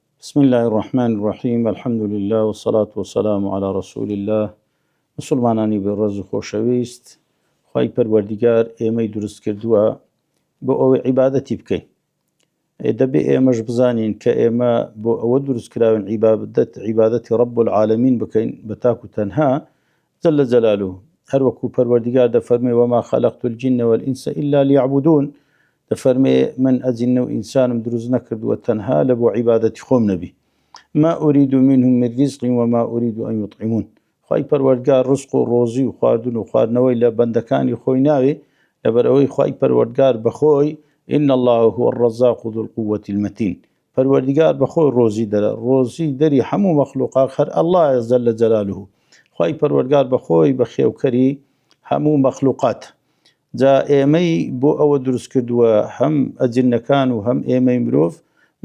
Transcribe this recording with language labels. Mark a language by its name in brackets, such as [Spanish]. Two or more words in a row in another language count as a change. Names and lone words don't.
[Arabic] بسم الله الرحمن الرحيم الحمد لله والصلاة والسلام على رسول الله [Central Kurdish] مسلمانانی بێڕەز و خۆشەویست خوای پەروەردیگار ئێمەی دروست کردووە بۆ ئەوەی عیبادەتی بکەین دەبێ ئێمەش بزانین کە ئێمە بۆ ئەوە دروست کراون عیبادەتی [Arabic] رب العالمین [Central Kurdish] بکەین بە تاک و تەنها [Arabic] جل جلاله [Central Kurdish] هەروەکو پەروەردیگار دەفەرمێ [Arabic] وما خلقت الجن والإنس إلا ليعبدون [Central Kurdish] دەفەرمێ من ئەجن و ئینسانم دروست نەکردووە تەنها لە بۆ عیبادەتی خۆم نەبی [Arabic] ما أريد منهم من رزق وما أريد أن يطعمون [Central Kurdish] خوای پەروەردگار ڕزق و ڕۆزی و خواردن و خواردنەوەی لە بەندەکانی خۆی ناوێ لەبەر ئەوەی خوای پەروەردگار بەخۆی [Arabic] إن الله هو الرزاق ذو القوة المتين [Central Kurdish] پەروەردگار بەخۆی ڕۆزی دەرە ڕۆزی دەری هەموو مەخلوقات هەر الله [Arabic] جل جلاله [Central Kurdish] خوای پەروەردگار بەخۆی بە خێوکەری هەموو مەخلوقات جا ئێمەی بۆ ئەوە دروست کردووە هەم ئەجنەکان و هەم ئێمەی مرۆڤ بۆ